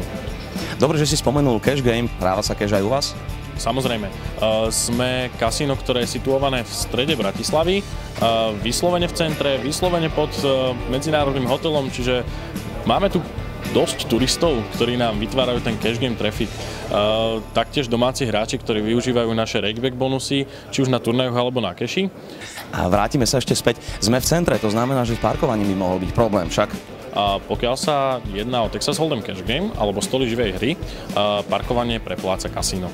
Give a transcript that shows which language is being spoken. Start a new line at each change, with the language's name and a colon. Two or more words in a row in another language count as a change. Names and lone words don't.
Slovak: Dobre, že si spomenul
English: cash game,
Slovak: hráva sa cash aj u vás? Samozrejme. Sme kasíno, ktoré je situované v strede Bratislavy, vyslovene v centre, vyslovene pod medzinárodným hotelom, čiže máme tu dosť turistov, ktorí nám vytvárajú ten
English: cash game traffic.
Slovak: Taktiež domáci hráči, ktorí využívajú naše rakeback bonusy, či už na turnajoch alebo na cashi. A vrátime sa ešte späť. Sme v centre, to znamená, že s parkovaním by mohol byť problém však. Pokiaľ sa jedná o Texas Hold'em
English: cash game
Slovak: alebo stoly živej hry, parkovanie prepláca kasíno.